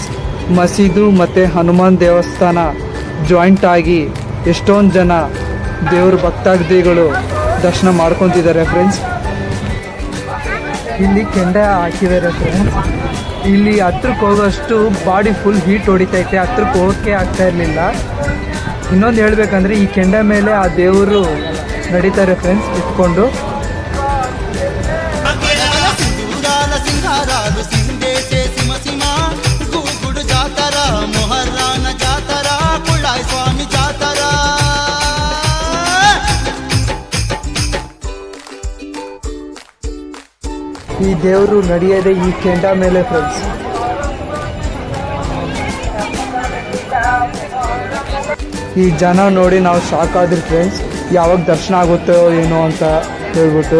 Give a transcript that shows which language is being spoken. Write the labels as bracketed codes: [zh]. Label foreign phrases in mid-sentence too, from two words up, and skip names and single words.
[kn] ಮಸೀದು ಮತ್ತು ಹನುಮಾನ್ ದೇವಸ್ಥಾನ ಜಾಯಿಂಟ್ ಆಗಿ ಎಷ್ಟೊಂದು ಜನ ದೇವ್ರ ಭಕ್ತಾದಿಗಳು ದರ್ಶನ ಮಾಡ್ಕೊತಿದ್ದಾರೆ ಫ್ರೆಂಡ್ಸ್. ಇಲ್ಲಿ ಕೆಂಡ ಹಾಕಿದ್ದಾರೆ ಫ್ರೆಂಡ್ಸ್. ಇಲ್ಲಿ ಹತ್ರಕ್ಕೆ ಹೋಗೋಷ್ಟು [en] body full heat [kn] ಹೊಡಿತೈತೆ, ಹತ್ರಕ್ಕೆ ಹೋಗೋಕ್ಕೆ ಆಗ್ತಾ ಇರಲಿಲ್ಲ. ಇನ್ನೊಂದು ಹೇಳ್ಬೇಕಂದ್ರೆ ಈ ಕೆಂಡ ಮೇಲೆ ಆ ದೇವರು ನಡೀತಾರೆ ಫ್ರೆಂಡ್ಸ್ ಇಟ್ಕೊಂಡು. [te] సింగారాలు సిందేసే సిమ సిమ గూగుడు జాతర మొహర్రాన జాతర కుళాయి స్వామి జాతర. [kn] ಈ ದೇವರು ನಡೆಯೋದೇ ಈ ಕೆಂಡ ಮೇಲೆ ಫ್ರೆಂಡ್ಸ್. ಈ ಜನ ನೋಡಿ ನಾವು ಶಾಕ್ ಆದ್ರಿ ಫ್ರೆಂಡ್ಸ್, ಯಾವಾಗ ದರ್ಶನ ಆಗುತ್ತೋ ಏನೋ ಅಂತ ಹೇಳ್ಬಿಟ್ಟು.